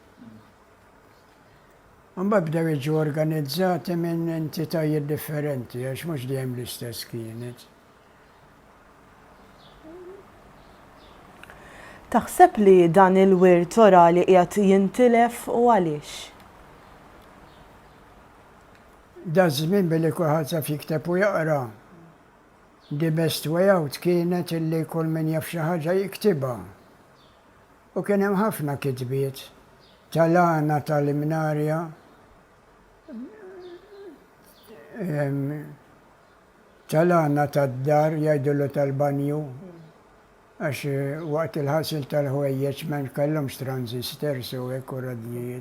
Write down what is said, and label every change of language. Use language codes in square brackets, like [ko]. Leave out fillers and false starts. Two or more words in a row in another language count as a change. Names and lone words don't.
[mt] Mbagħad bdew jiġu organizzati minn entitajiet differenti għax mhux dejjem l-istess kienet. Taħseb li dan il-wirt orali qiegħed jintilef u għaliex? Da żmien billi kulħadd saf jikteb u jaqra. [en] The best way out [mt] kienet illi kull min jaf xi ħaġa jiktibha. U kien hemm ħafna kitbiet tal-għana tal-imnarja, tal-għana tad-dar jgħidulu tal-banju, għax waqt il-ħasil tal-ħwejjeġ ma kellhomx transistors u hekk u radjijiet.